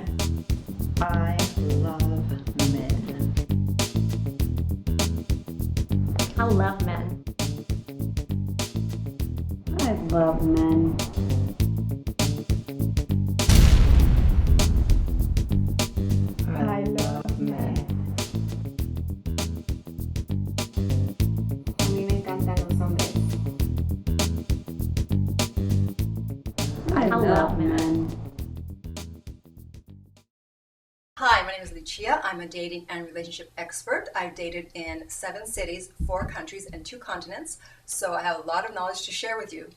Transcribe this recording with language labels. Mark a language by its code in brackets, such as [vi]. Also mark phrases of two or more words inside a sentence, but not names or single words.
[en] I love men. I love men. I love men. I love men. [es] A mí me encantan los hombres. [en] I love men. Hi, my name is Lucia. I'm a dating and relationship expert. I've dated in 7 cities, 4 countries, and 2 continents, so I have a lot of knowledge to share with you.